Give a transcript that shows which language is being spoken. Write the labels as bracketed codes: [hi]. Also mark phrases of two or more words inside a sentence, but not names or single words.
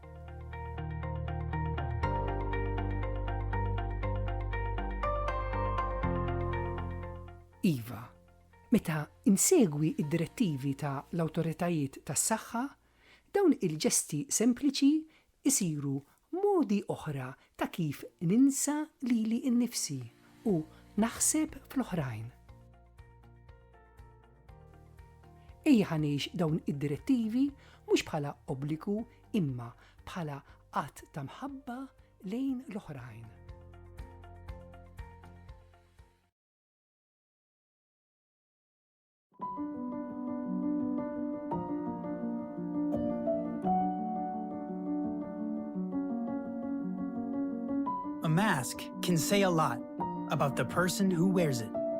[mt] Iva, meta insegwi id-direttivi ta' l-awtoritajiet tas-saħħa, dawn il-ġesti sempliċi isiru modi oħra ta' kif ninsa lili innifsi u naħseb fl-oħrajn. Ejja ħanejx dawn id-direttivi mhux bħala obbligu imma bħala qatt ta' mħabba lejn l-oħrajn. [en] A mask can say a lot about the person who wears it.